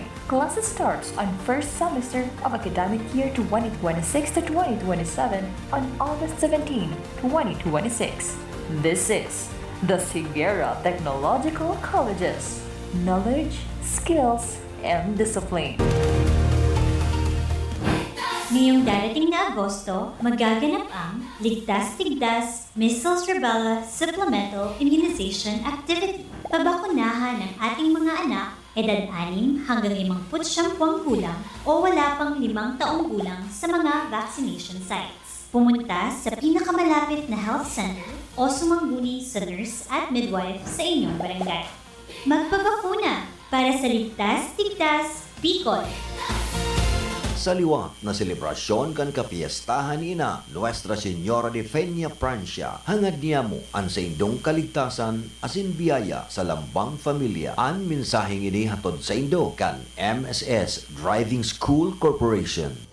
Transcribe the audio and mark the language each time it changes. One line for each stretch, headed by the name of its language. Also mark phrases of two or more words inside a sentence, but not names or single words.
English: Classes starts on first semester of academic year 2026 to 2027 on August 17, 2026. This is the Sigera Technological Colleges. Knowledge, skills, and discipline.
Filipino: Ngayong darating na Agosto, magaganap ang Ligtas-Tigdas Measles Rubella Supplemental Immunization Activity. Pabakunahan ng ating mga anak, edad 6 hanggang 59 gulang o wala pang 5 taong gulang sa mga
English: vaccination sites.
Filipino: Pumunta sa pinakamalapit na health center o sumangguni sa nurse at midwife sa inyong barangay. Magpabakuna para sa Ligtas-Tigdas, Bicol.
Bikol: Sa liwat na selebrasyon kan kapiestahan ni Ina Nuestra Señora de Peña Francia, hangad niya mo ang sa indong kaligtasan asin biyaya sa lambang familia. Ang mensaheng ini hatod sa indo kan MSS Driving School Corporation.